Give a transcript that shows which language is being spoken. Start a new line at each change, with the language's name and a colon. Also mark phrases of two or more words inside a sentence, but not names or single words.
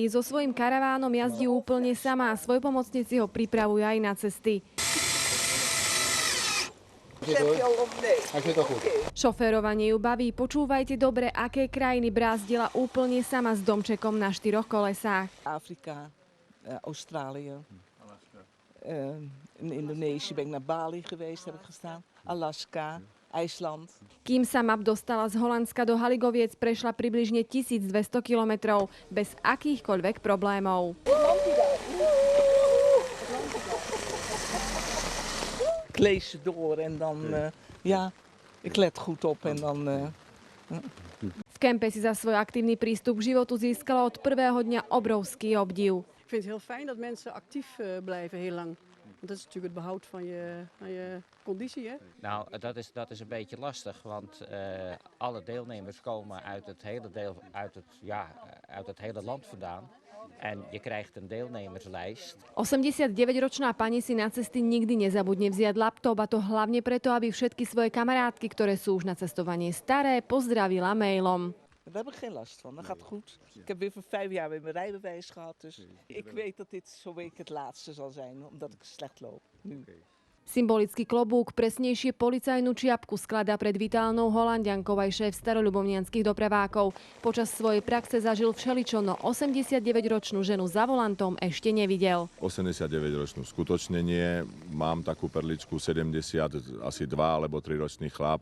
Slovak: So svojím karavánom jazdí úplne sama a svojpomocníci ho pripravujú aj na cesty. Šoférovanie ju baví. Počúvajte dobre, aké krajiny brázdila úplne sama s domčekom na 4 kolesách.
Dutch: Afrika, Australië, in Indonesië ben ik naar Bali geweest, heb ik gestaan. Alaska, IJsland.
Slovak: Kým sa map dostala z Holandska do Haligoviec, prešla približne 1200 kilometrov bez akýchkoľvek problémov.
Dutch: Ik lees ze door en dan, ja, ik let goed op en dan...
Slovak: V kempe si za svoj aktívny prístup k životu získala od prvého dňa obrovský obdiv.
Dutch: Ik vind het heel fijn dat mensen actief blijven heel lang. Want dat is natuurlijk het behoud van je conditie, hè? Nou, dat is een beetje lastig, want alle deelnemers komen uit het hele land vandaan. En je krijgt een deelnemerslijst.
Slovak: 89-ročná pani si na cesty nikdy nezabudne vziať laptop, a to hlavne preto, aby všetky svoje kamarátky, ktoré sú už na cestovanie staré, pozdravila mailom.
Dutch: Daar heb ik geen last van, dat gaat goed. Ik heb weer voor 5 jaar weer mijn rijbewijs gehad, dus ik weet dat dit zo week het laatste zal zijn, omdat ik slecht loop nu.
Slovak: Symbolický klobúk, presnejšie policajnú čiapku, skladá pred vitálnou Holanďankou aj šéf staroľubovnianskych dopravákov. Počas svojej praxe zažil všeličo, no 89-ročnú ženu za volantom ešte nevidel. 89-ročnú skutočne nie. Mám takú perličku 70, asi 2 alebo 3 ročný chlap.